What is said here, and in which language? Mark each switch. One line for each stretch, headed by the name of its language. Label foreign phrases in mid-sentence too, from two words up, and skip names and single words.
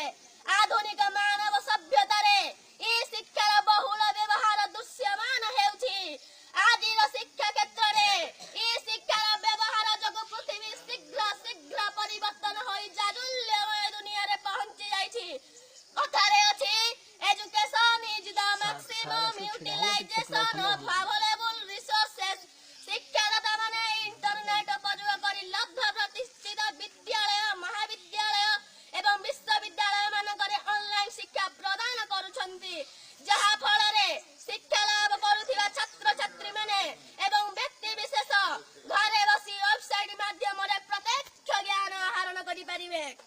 Odia: ଆଧୁନିକ ମାନବ ସଭ୍ୟତା ରେ ଏହି ଶିକ୍ଷାର ବହୁଳ ବ୍ୟବହାର ଦୃଶ୍ୟମାନ ହେଉଛି। ଆଜିର ଶିକ୍ଷା କ୍ଷେତ୍ର ରେ ଏହି ଶିକ୍ଷାର ବ୍ୟବହାର ଜଗ ପୃଥିବୀ ଶୀଘ୍ର ଶୀଘ୍ର ପରିବର୍ତ୍ତନ ହୋଇ ଜାଜ୍ଜ୍ୱଲ୍ୟମୟ ଦୁନିଆ ରେ ପହଞ୍ଚି ଯାଇଛି। କଥାରେ ଅଛି
English: Education is the maximum utilization of available resources.
Odia: ଶିକ୍ଷାଦାତା ମାନେ ଇଣ୍ଟରନେଟ ପ୍ରୟୋଗ କରି ଲବ୍ଧ ପ୍ରତିଷ୍ଠିତ ବିଦ୍ୟାଳୟ ମହାବିଦ୍ୟାଳୟ ଏବଂ ବିଶ୍ୱବିଦ୍ୟାଳୟ ମାନଙ୍କରେ ଅନଲାଇନ ଶିକ୍ଷା ପ୍ରଦାନ କରୁଛନ୍ତି। ଯାହା ଫଳ ରେ ଶିକ୍ଷା ଲାଭ କରୁଥିବା ଛାତ୍ର ଛାତ୍ରୀ ମାନେ ଏବଂ ବ୍ୟକ୍ତି ବିଶେଷ ଘରେ ବସି ୱେବସାଇଟ ମାଧ୍ୟମ ରେ ପ୍ରତ୍ୟକ୍ଷ ଜ୍ଞାନ ଆହରଣ କରି ପାରିବେ।